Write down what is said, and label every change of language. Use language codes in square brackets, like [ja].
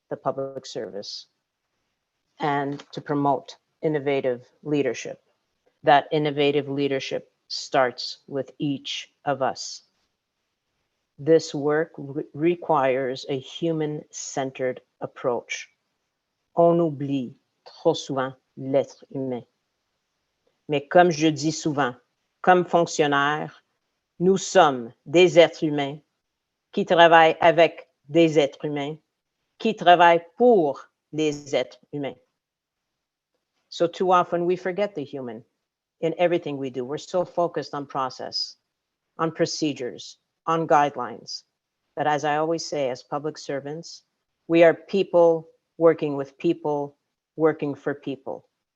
[en] the public service and to promote innovative leadership. That innovative leadership starts with each of us. This work requires a human-centered approach. [fr] On oublie trop souvent l'être humain. Mais comme je dis souvent, comme fonctionnaires, nous sommes des êtres humains qui travaillent avec des êtres humains, qui travaillent pour les êtres humains. [en] So too often we forget the human in everything we do. We're so focused on process, on procedures, on guidelines. But as I always say, as public servants, we are people working with people, working for people.